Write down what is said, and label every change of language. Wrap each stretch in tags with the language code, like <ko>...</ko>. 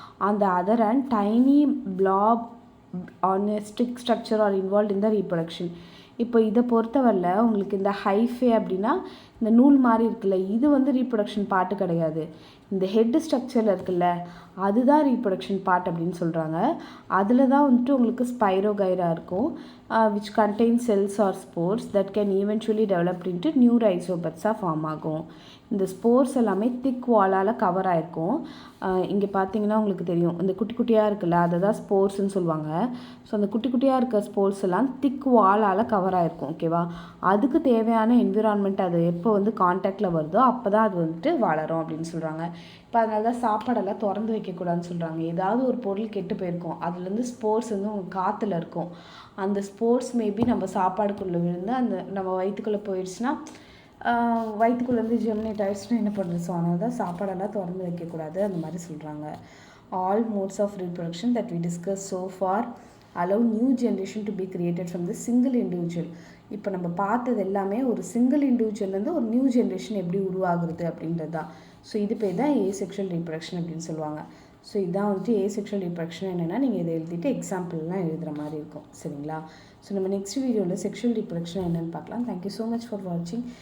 <en>அந்த other and tiny blob on a stick structure are involve in the reproduction.</en> <ta>இப்போ இதை பொறுத்தவரையில் உங்களுக்கு இந்த ஹைஃபே அப்படின்னா இந்த நூல் மாதிரி இருக்குல்ல, இது வந்து ரீப்ரொடக்ஷன் பார்ட்டு கிடையாது. இந்த ஹெட் ஸ்ட்ரக்சரில் இருக்குல்ல, அதுதான் ரீப்ரொடக்ஷன் பார்ட் அப்படின்னு சொல்கிறாங்க. அதில் தான் வந்துட்டு உங்களுக்கு ஸ்பைரோகைரா இருக்கும்,</ta> <en>which contains cells or spores that can eventually develop into new rhizobuds</en> <ta>form ஆகும். இந்த ஸ்போர்ஸ் எல்லாமே திக் வாலால் கவர் ஆகிருக்கும். இங்கே பார்த்தீங்கன்னா உங்களுக்கு தெரியும், இந்த குட்டி குட்டியாக இருக்குல்ல, அதை தான் ஸ்போர்ஸ்ன்னு சொல்லுவாங்க. ஸோ அந்த குட்டி குட்டியாக இருக்க ஸ்போர்ஸ் எல்லாம் திக் வாலால் கவர் ஆகிருக்கும். ஓகேவா. அதுக்கு தேவையான என்விரான்மெண்ட் அது எப்போ வந்து கான்டாக்டில் வருதோ அப்போ தான் அது வந்துட்டு வளரும் அப்படின்னு சொல்கிறாங்க. இப்போ அதனால தான் சாப்பாடெல்லாம் திறந்து வைக்கக்கூடாதுன்னு சொல்கிறாங்க. ஏதாவது ஒரு பொருள் கெட்டு போயிருக்கும், அதுலேருந்து ஸ்போர்ஸ் வந்து உங்கள் காற்றுல இருக்கும். அந்த ஸ்போர்ஸ் மேபி நம்ம சாப்பாடுக்குள்ளே விழுந்து அந்த நம்ம வயிற்றுக்குள்ளே போயிடுச்சுன்னா வயிற்றுக்குள்ளேருந்து ஜெர்மினேட் ஆகிடுச்சுன்னா என்ன பண்ணுறது? ஸோ அதனால தான் சாப்பாடெல்லாம் திறந்து வைக்கக்கூடாது அந்த மாதிரி சொல்கிறாங்க.</ta> <en>All modes of reproduction that we discuss so far allow new generation to be created from the single individual.</en> <ta>இப்போ நம்ம பார்த்தது எல்லாமே ஒரு சிங்கிள் இண்டிவிஜுவல்லேருந்து ஒரு நியூ ஜென்ரேஷன் எப்படி உருவாகுறது அப்படின்றது தான். ஸோ இது பேர் தான் ஏசெக்ஷுவல் ரீப்ரொடக்ஷன் அப்படின்னு சொல்லுவாங்க. ஸோ இதான் வந்துட்டு ஏசெக்ஷுவல் ரீப்ரொடக்ஷன் என்னென்னா நீங்கள் இதை எழுதிட்டு எக்ஸாம்பிள்லாம் எழுதுகிற மாதிரி இருக்கும். சரிங்களா? ஸோ நம்ம நெக்ஸ்ட் வீடியோவில் செக்ஷுவல் ரீப்ரொடக்ஷன் என்னென்னு பார்க்கலாம்.</ta> <en>Thank you so much for வாட்சிங்.</en>